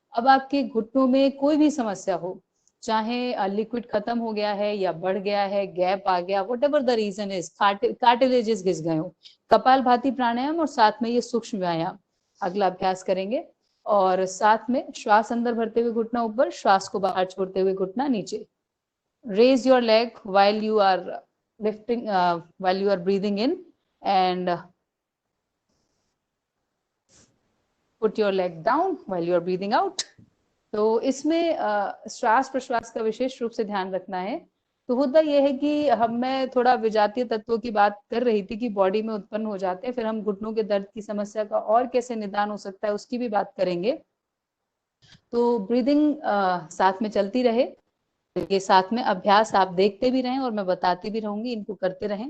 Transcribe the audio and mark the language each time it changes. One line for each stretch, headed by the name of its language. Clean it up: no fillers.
Hindi: अब आपके घुटनों में कोई भी समस्या हो, चाहे लिक्विड खत्म हो गया है या बढ़ गया है, गैप आ गया,
English: what ever the reason is,
Hindi: cartilages घिस गए हो, कपालभाति प्राणायाम और साथ में ये सूक्ष्म व्यायाम अगला अभ्यास करेंगे। और साथ में श्वास अंदर भरते हुए घुटना ऊपर, श्वास को बाहर छोड़ते हुए घुटना नीचे।
English: Raise your leg while you are lifting, while you are breathing in, and put your leg down while you are breathing out.
Hindi: तो इसमें श्वास प्रश्वास का विशेष रूप से ध्यान रखना है। तो होता यह है कि मैं थोड़ा विजातीय तत्वों की बात कर रही थी कि बॉडी में उत्पन्न हो जाते हैं, फिर हम घुटनों के दर्द की समस्या का और कैसे निदान हो सकता है उसकी भी बात करेंगे। तो ब्रीदिंग साथ में चलती रहे, ये साथ में अभ्यास आप देखते भी रहें और मैं बताती भी रहूंगी, इनको करते रहें।